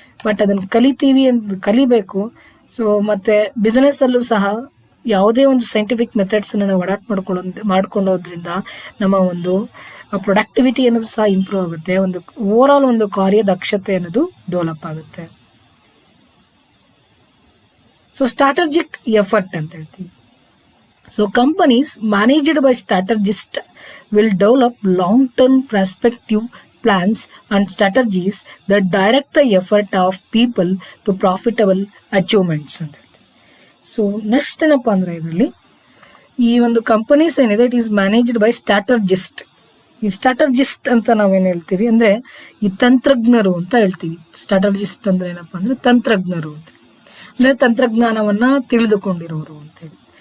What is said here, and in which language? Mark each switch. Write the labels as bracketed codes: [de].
[kn] But ಅದನ್ನು ಕಲಿಬೇಕು. So ಮತ್ತು ಬಿಸ್ನೆಸ್ಸಲ್ಲೂ ಸಹ ಯಾವುದೇ ಒಂದು ಸೈಂಟಿಫಿಕ್ ಮೆಥಡ್ಸನ್ನು ನಾವು ಅಡಾಪ್ಟ್ ಮಾಡ್ಕೊಳ್ಳೋದ್ರಿಂದ ನಮ್ಮ ಒಂದು ಪ್ರೊಡಕ್ಟಿವಿಟಿ ಅನ್ನೋದು ಸಹ ಇಂಪ್ರೂವ್ ಆಗುತ್ತೆ. ಒಂದು ಓವರಾಲ್ ಒಂದು ಕಾರ್ಯದಕ್ಷತೆ ಅನ್ನೋದು ಡೆವಲಪ್ ಆಗುತ್ತೆ. ಸೊ ಸ್ಟ್ರಾಟಜಿಕ್ ಎಫರ್ಟ್ ಅಂತ ಹೇಳ್ತೀವಿ. [en] so companies managed by strategist will develop long term perspective plans and strategies that direct the effort of people to profitable achievements [kn] ಅಂತ ಹೇಳ್ತೀವಿ. ಸೊ ನೆಕ್ಸ್ಟ್ ಏನಪ್ಪ ಅಂದರೆ ಇದರಲ್ಲಿ ಈ ಒಂದು ಕಂಪನೀಸ್ ಏನಿದೆ [en] It is managed by strategist. [kn] ಈ ಸ್ಟ್ರಾಟಜಿಸ್ಟ್ ಅಂತ ನಾವೇನು ಹೇಳ್ತೀವಿ ಅಂದರೆ ಈ ತಂತ್ರಜ್ಞರು ಅಂತ ಹೇಳ್ತೀವಿ. ಸ್ಟ್ರಾಟಜಿಸ್ಟ್ ಅಂದರೆ ಏನಪ್ಪ ಅಂದರೆ ತಂತ್ರಜ್ಞರು ಅಂತ, ಅಂದರೆ ತಂತ್ರಜ್ಞಾನವನ್ನು ತಿಳಿದುಕೊಂಡಿರೋರು ಅಂತೇಳಿ.